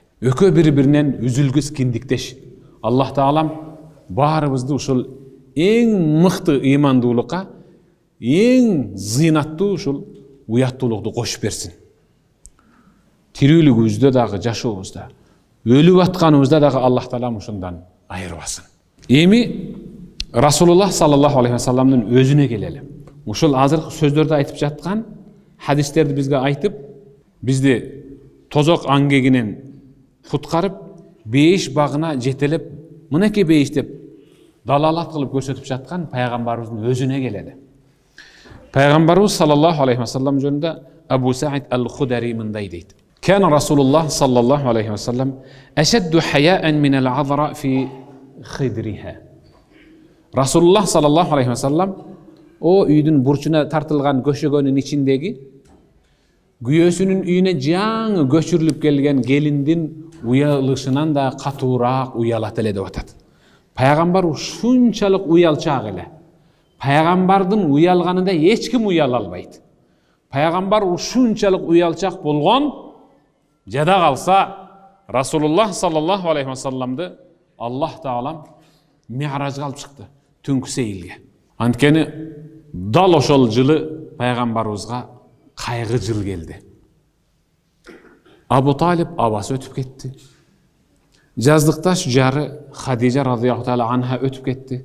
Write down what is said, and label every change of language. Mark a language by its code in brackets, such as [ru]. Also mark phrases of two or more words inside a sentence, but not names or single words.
[ky] Экөө бири-биринен үзүлгүс киндиктеш. Аллах Таалам баарыбызды ушул эң мыкты ыймандуулукка, эң зыйнаттуу ушул уяттуулукту кошуп берсин. Тирүүлүгүбүздө дагы, жашообузда, өлүп атканыбызда дагы Аллах Таалам ушундан айырбасын. Эми Расулуллах [ar] صلى الله عليه وسلم [ky] өзүнө келели. Ушул азыркы сөздөрдү айтып жаткан, хадистерди бизге айтып, бизди тозок аңгегинен куткарып, бейиш багына жетелеп, мынакей бейиш деп далалат кылып көрсөтүп жаткан пайгамбарыбыздын өзүнө келели. Пайгамбарыбыз [ar] صلى الله عليه وسلم [ky] жөнүндө Абу Саид ал-Худари мындай дейт. [ar] كان رسول الله صلى الله عليه وسلم أشد حياء من العذراء في خدرها. [ky] Расулуллах [ar] صلى الله عليه وسلم [ky] о үйдүн бурчуна тартылган көшөгөнүн ичиндеги күйөөсүнүн үйүнө жаңы көчүрүлүп келген келиндин уялышынан да катуураак уялат эле деп атат. Пайгамбар ушунчалык уялчаак эле. Пайгамбардын уялганында эч ким уяла албайт. Пайгамбар ушунчалык уялчак болгон, жада калса Расулуллах [ar] صلى الله عليه وسلم [ky] Аллах Таалам Ми'ражга алып чыкты, түнкү сейилге. Анткени дал ошол жылы пайгамбарыбызга кайгы жыл келди. Абу Талиб абасы өтүп кетти. Жаздыкташ жары Хадижа [ar] رضي الله تعالى عنها [ky] өтүп кетти.